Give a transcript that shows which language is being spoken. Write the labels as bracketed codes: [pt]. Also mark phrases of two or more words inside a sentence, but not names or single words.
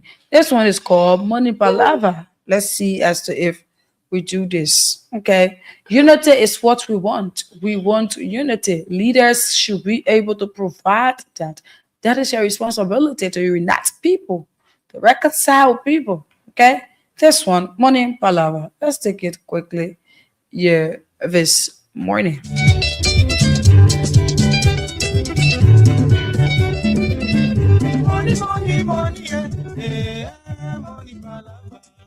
[en] This one is called Money Palava. Let's see as to if we do this. Okay, unity is what we want. We want unity. Leaders should be able to provide that. That is your responsibility to unite people, to reconcile people. Okay, this one, Money Palava. Let's take it quickly here this morning. Money, yeah, money, palava.